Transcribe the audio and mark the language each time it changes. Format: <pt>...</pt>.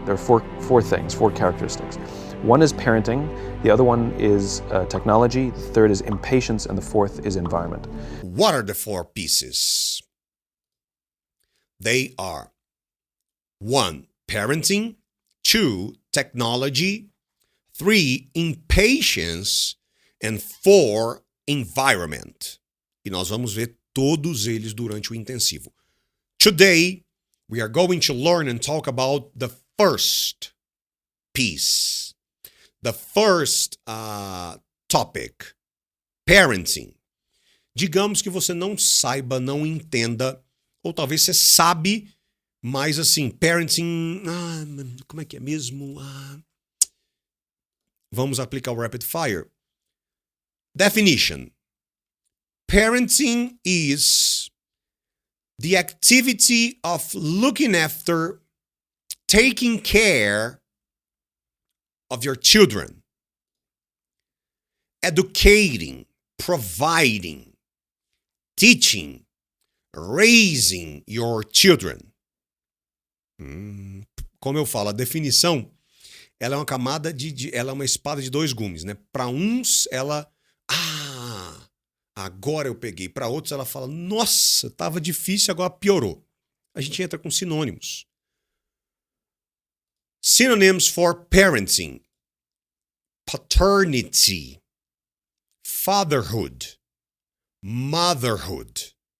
<en>There are four things, 4 characteristics. One is parenting, the other one is technology, the third is impatience, and the fourth is environment. What are the 4 pieces? They are 1, parenting, 2, technology, 3, impatience, and 4, environment.</en> <pt>E nós vamos ver todos eles durante o intensivo.</pt> <en>Today, we are going to learn and talk about the first piece, the first topic, parenting.</en> <pt>Digamos que você não saiba, não entenda, ou talvez você sabe, mas assim, parenting, como é que é mesmo? Vamos aplicar o rapid fire. Definition.</pt> <en>Parenting is the activity of looking after, taking care of your children, educating, providing, teaching, raising your children.</en> <pt>Como eu falo, a definição, ela é uma camada ela é uma espada de 2 gumes, né? Para uns, ela, agora eu peguei. Para outros, ela fala, nossa, tava difícil, agora piorou. A gente entra com sinônimos.</pt> <en>Synonyms for parenting: paternity, fatherhood, motherhood.</en>